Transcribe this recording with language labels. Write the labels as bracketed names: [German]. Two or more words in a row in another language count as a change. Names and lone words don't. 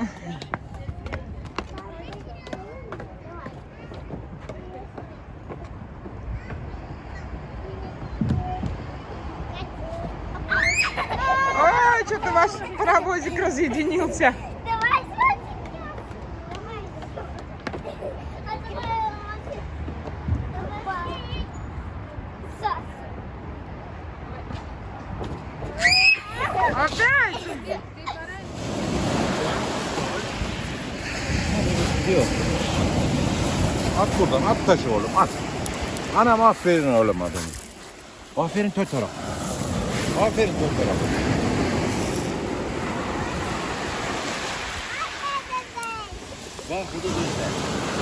[Russian] Ой, что-то ваш паровозик разъединился. Давай, давай. Открываем очередь. Давай. Сос. Опять? [Turkish] Gidiyor. At buradan, at taşı oğlum, at. Anam aferin oğlum adamı. Aferin Totoro. Aferin Totoro. Bak bu da güzel.